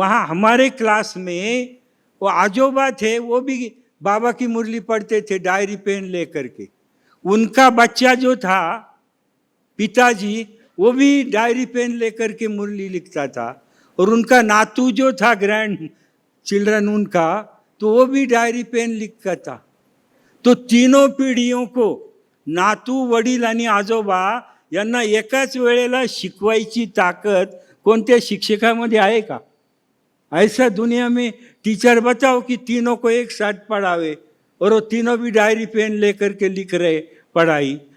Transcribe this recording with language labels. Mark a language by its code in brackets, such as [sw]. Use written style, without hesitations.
[hi] हमारे क्लास में वो आजोबा थे, वो भी बाबा की मुरली पढ़ते थे डायरी पेन लेकर के। उनका बच्चा जो था, पिताजी, वो भी डायरी पेन लेकर के मुरली लिखता था। और उनका नातू जो था, ग्रैंड चिल्ड्रन उनका, तो वो भी डायरी पेन लिखता था। [mr] तो तीनों पिढीयों को, नातू, वडील आणि आजोबा यांना एकाच वेळेला शिकवायची ताकद कोणत्या शिक्षकामध्ये आहे का? [hi] ऐसा दुनिया में टीचर बताओ कि तीनों को एक साथ पढ़ावे और वो तीनों भी डायरी पेन लेकर के लिख रहे पढ़ाई।